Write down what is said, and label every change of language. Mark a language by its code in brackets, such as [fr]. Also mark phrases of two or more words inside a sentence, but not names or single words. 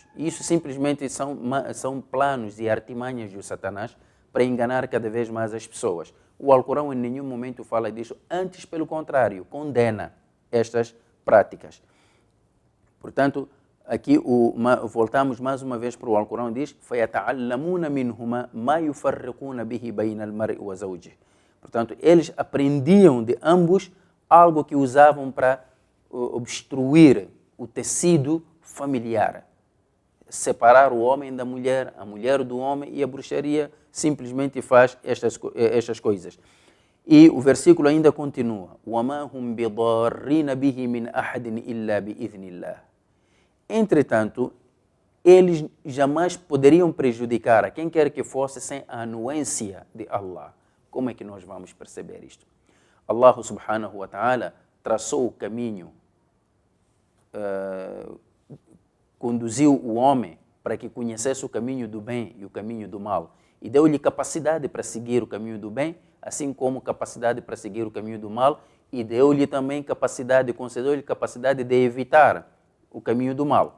[pt] Isso simplesmente são planos e artimanhas do Satanás para enganar cada vez mais as pessoas. O Alcorão em nenhum momento fala disso, antes, pelo contrário, condena estas práticas. Portanto, aqui voltamos mais uma vez para o Alcorão, diz [ar] فَيَتَعَلَّمُونَ مِنْهُمَا مَا يُفَرِّقُونَ بِهِ بَيْنَ الْمَرْءِ وَزَوْجِهِ. [pt] Portanto, eles aprendiam de ambos algo que usavam para obstruir o tecido familiar, separar o homem da mulher, a mulher do homem, e a bruxaria simplesmente faz estas coisas. E o versículo ainda continua: [ar] وَمَا هُمْ بِضَارِّينَ بِهِ مِنْ أَحَدٍ إِلَّا بِإِذْنِ اللَّهِ. [pt] Entretanto, eles jamais poderiam prejudicar a quem quer que fosse sem a anuência de Allah. Como é que nós vamos perceber isto? [ar] الله سبحانه وتعالى [pt] traçou o caminho, conduziu o homem para que conhecesse o caminho do bem e o caminho do mal, e deu-lhe capacidade para seguir o caminho do bem, assim como capacidade para seguir o caminho do mal, e deu-lhe também capacidade, concedeu-lhe capacidade de evitar o caminho do mal.